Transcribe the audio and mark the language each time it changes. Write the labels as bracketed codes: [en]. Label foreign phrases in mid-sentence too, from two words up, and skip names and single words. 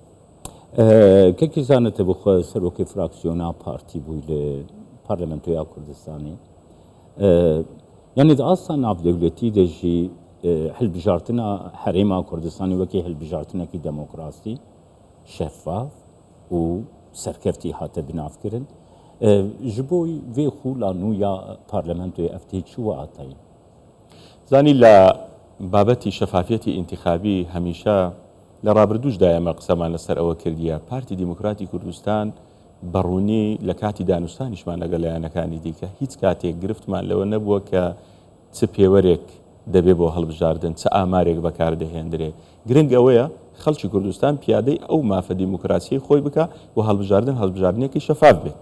[ku] کەکی زانێتە بخۆ سەرۆکی فراکسیۆنا پارتی بووی لە پارلەمنتۆیا کوردستانی یعنی ئاستا ناودەولەتی دەژی هەلبژارتنە هەرێما کوردستانی وەکی هەلبژارتنێکی دەمۆکراسی شەفاف و سەرکەفتی هاتە بنافکردن ji بۆی vê xûla nû ya parlamentoyê ev tê çi atayî [ckb] زانی لە بابەتی شەفافیەتی ئینتیخابی هەمیشە لە ڕابردووشدا ئێمە قسەمان لەسەر ئەوە کردیە پارتی دیموکراتی کوردستان بەڕوونی لە کاتی دانوستانیشمان لەگەڵ لایەنەکانی دیکە هیچ کاتێک گرفتمان لەوە نەبووە کە چ پێوەرێک دەبێت بۆ هەڵبژاردن چ ئامارێک بەکاردەهێنرێ گرنگ ئەوەیە خەڵکی کوردستان پیادەی ئەو مافە دیموکراسی خۆی بکە و هەڵبژاردنێکی شەفاف بێت.